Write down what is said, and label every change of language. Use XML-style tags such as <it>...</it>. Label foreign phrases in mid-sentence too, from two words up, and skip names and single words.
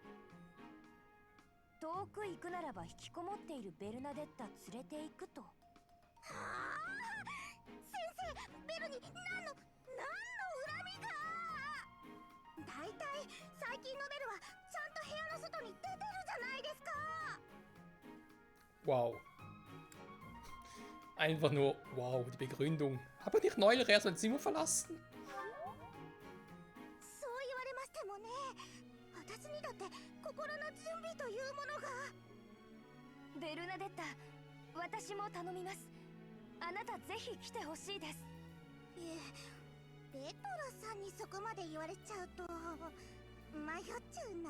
<ja>遠く行くならば引きこもっているベルナデッタ連れて行くと。はあ、先生、ベルに何の恨みが？だいたい最近のベルはちゃんと部屋の外に出てるじゃないですか。</ja> <de>Wow. Einfach nur, wow, die Begründung. Habe ich nicht neulich erst ein Zimmer verlassen?</de> <ja>そう言われましてもね、私にだって心の準備というものが。ベルナデッタ、私も頼みます。あなたぜひ来てほしいです。いえ、ペトラさんにそこまで言われちゃうと迷っちゃうな。</ja>